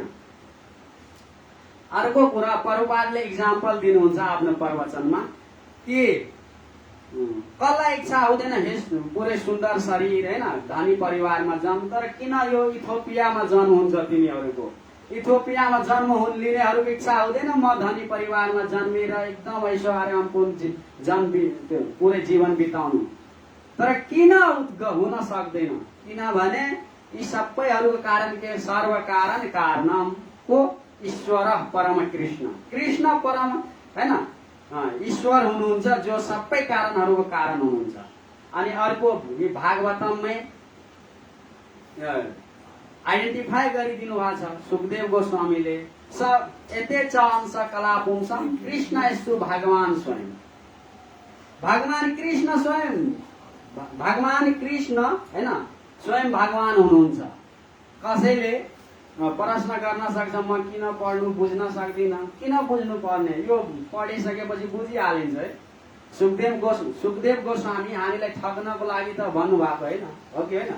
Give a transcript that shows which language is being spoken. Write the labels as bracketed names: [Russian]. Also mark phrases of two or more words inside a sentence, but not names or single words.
[Nepali] अर्को कुरा प्रभुपादले इक्जाम्पल दिनुहुन्छ आफ्नो प्रवचनमा कि कसलाई इच्छा हुँदैन पुरै सुन्दर शरीर, हैन, धनी परिवारमा जन्म, तर किन यो इथियोपियामा जन्म हुन्छ तिनीहरूको? इथियोपियामा जन्म लिनेहरूको इच्छा हुँदैन म धनी परिवारमा जन्मेर एकदम ऐश्वर्यपूर्ण पुरै जीवन बिताउनु, तर किन हुन सक्दैन? किनभने यी सबैहरूको कारण के? [Sanskrit] सर्व कारण कारणम को ईश्वर परम कृष्ण, कृष्ण परम, [Nepali] हैन, ईश्वर हुनुहुन्छ जो सबै कारणहरूको कारण हुनुहुन्छ। अनि अर्को भागवतममै आइडेन्टिफाई गरिदिनु भएको छ सुखदेव गोस्वामीले, [Sanskrit] एते च अंश कला पुंसम कृष्ण यस्तु भगवान स्वयं। [Nepali] भगवान कृष्ण स्वयं, भगवान कृष्ण, हैन, स्वयं भगवान हुनुहुन्छ। कसैले प्रश्न गर्न सक्छ म किन पढ्नु बुझ्न सक्दिनँ? किन बुझ्नु पर्ने? यो पढिसकेपछि बुझिहालिन्छ है। सुखदेव गोस्वामी हामीलाई ठग्नको लागि त भन्नुभएको होइन, हो कि होइन?